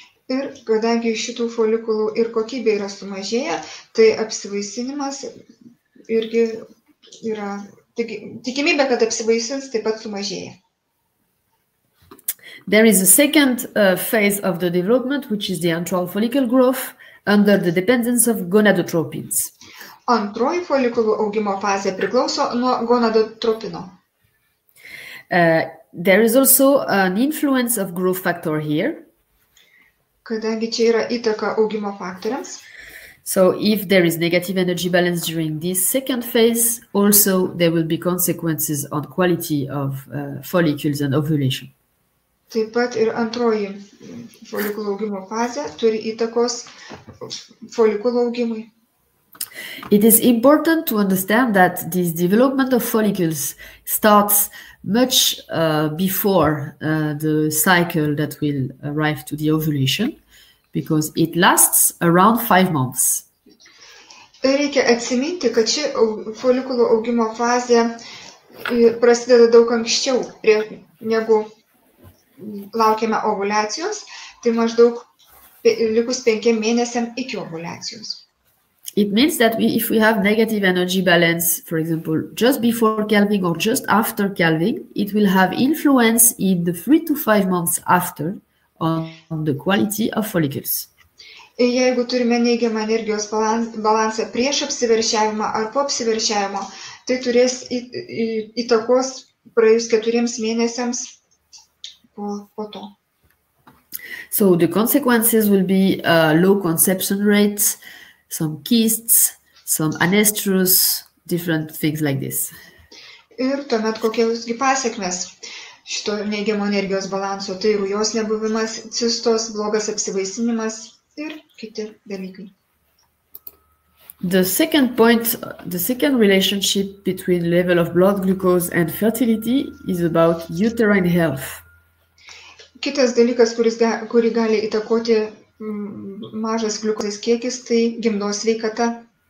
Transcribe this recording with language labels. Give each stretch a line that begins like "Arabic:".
Lithuanian: Ir kadangi šitų folikulų ir kokybė yra sumažėję, tai apsivaisinimas irgi yra tikimybė, kad apsivaisins, taip pat sumažėja.
English: There is a second phase of the development, which is the antral follicle growth under the dependence of gonadotropins.
Lithuanian: Antroji folikulų augimo fazė priklauso nuo gonadotropino.
English: There is also an influence of growth factor here.
Lithuanian: Kadangi čia yra įtaka augimo faktoriams.
English: So if there is negative energy balance during this second phase, also there will be consequences on quality of follicles and ovulation.
Lithuanian: Taip pat ir antroji folikulų augimo fazė turi įtakos folikulų augimui.
English: It is important to understand that this development of follicles starts much before the cycle that will arrive to the ovulation, because it lasts around 5 months.
Lithuanian: Reikia atsiminti, kad ši folikulų augimo fazė prasideda daug anksčiau, negu laukiame ovulacijos, tai maždaug likus 5 mėnesiam iki ovulacijos.
English: It means that if we have negative energy balance, for example, just before calving or just after calving, it will have influence in the 3 to 5 months after on the quality of follicles.
Lithuanian: Jeigu turime neigiamą energijos balansą prieš apsiveršiavimą ar po apsiveršiavimo, tai turės įtakos praėjus 4 mėnesiams po to.
English: So the consequences will be low conception rates, some kysts, some anestrus, different things like this.
Lithuanian: Ir tuomet kokiosgi pasekmės šito neigiamo energijos balanso, tai rujos nebuvimas, cistos, blogas apsivaisinimas ir kiti dalykai.
English: The second point, the second relationship between level of blood glucose and fertility is about uterine health.
Lithuanian: Kitas dalykas, kurį gali įtakoti mažas gliukozės kiekis, tai gimdos sveikata.